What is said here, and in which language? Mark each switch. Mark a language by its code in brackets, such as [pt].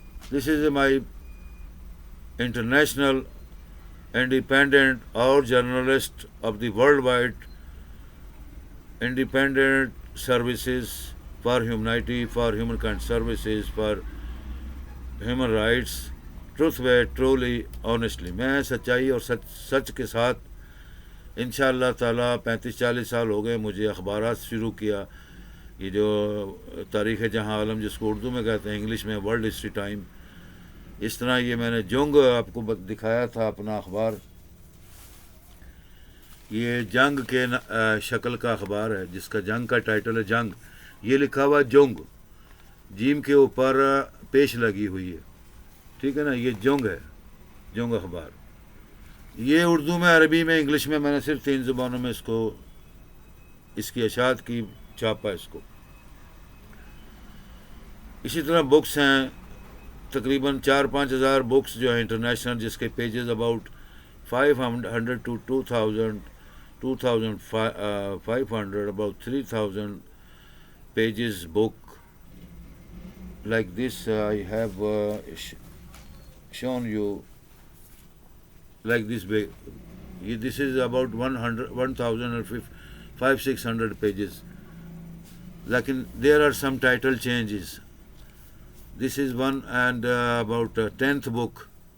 [en] This is my international independent or journalist of the worldwide independent services for humanity, for humankind services, for human rights, truth way, truly, honestly. [ur] میں سچائی اور سچ کے ساتھ انشاءاللہ تعالیٰ 35-40 سال ہو گئے مجھے اخبارات شروع کیا. یہ جو تاریخ جہاں عالم جس کو اردو میں کہتے ہیں انگلش میں ورلڈ ہسٹری ٹائم، اس طرح یہ میں نے جنگ آپ کو دکھایا تھا اپنا اخبار. یہ جنگ کے شکل کا اخبار ہے جس کا جنگ کا ٹائٹل ہے جنگ. یہ لکھا ہوا جنگ، جیم کے اوپر پیش لگی ہوئی ہے، ٹھیک ہے نا. یہ جنگ ہے، جنگ اخبار. یہ اردو میں، عربی میں، انگلش میں نے صرف 3 زبانوں میں اس کی اشاعت کی، چھاپا اس کو. اسی طرح بکس ہیں تقریباً 4-5 ہزار بکس جو ہیں انٹرنیشنل، جس کے pages about [en] 500 to 2000 2500 about 3000 pages book like this. I have shown you like this way. This is about 1500-600 pages. Like there are some title changes. This is one, and about 10th book.